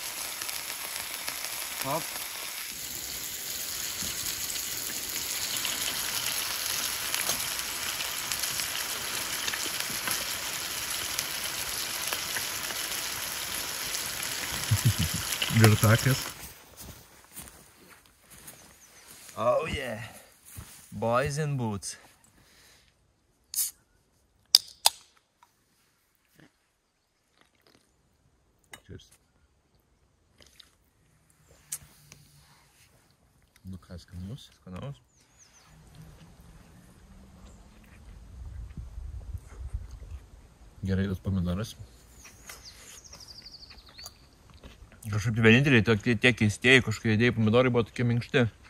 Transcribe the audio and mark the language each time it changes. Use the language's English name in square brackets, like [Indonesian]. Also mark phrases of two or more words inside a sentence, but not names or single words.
[Lithuanian] Hop. Girtakas. [English] Oh yeah. Boys in boots. Cheers. [Lithuanian] Nu ką, skanaus? Skanaus. Gerai, tas pomidoras. Kažkaip vieninteliai tie keistieji kažkokie dėjai pomidorai buvo tokie minkšti.